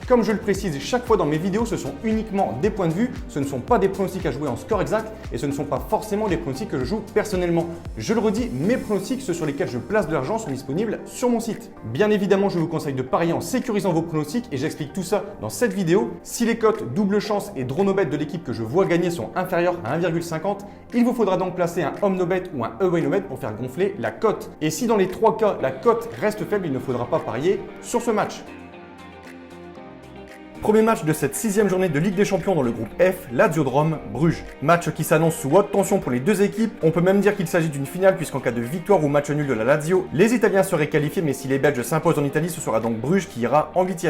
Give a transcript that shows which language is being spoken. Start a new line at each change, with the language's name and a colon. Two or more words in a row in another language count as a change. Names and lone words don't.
French: Comme je le précise chaque fois dans mes vidéos, ce sont uniquement des points de vue, ce ne sont pas des pronostics à jouer en score exact et ce ne sont pas forcément des pronostics que je joue personnellement. Je le redis, mes pronostics, ceux sur lesquels je place de l'argent sont disponibles sur mon site. Bien évidemment, je vous conseille de parier en sécurisant vos pronostics et j'explique tout ça dans cette vidéo. Si les cotes double chance et
English: draw no bet
French: de l'équipe que je vois gagner sont inférieures à 1,50, il vous faudra donc placer un
English: home no bet
French: ou un
English: away no bet
French: pour faire gonfler la cote. Et si dans les trois cas la cote reste faible, il ne faudra pas parier sur ce match. Premier match de cette 6e journée de Ligue des Champions dans le groupe F, Lazio de Rome, Bruges. Match qui s'annonce sous haute tension pour les deux équipes. On peut même dire qu'il s'agit d'une finale puisqu'en cas de victoire ou match nul de la Lazio, les Italiens seraient qualifiés, mais si les Belges s'imposent en Italie, ce sera donc Bruges qui ira en 8e.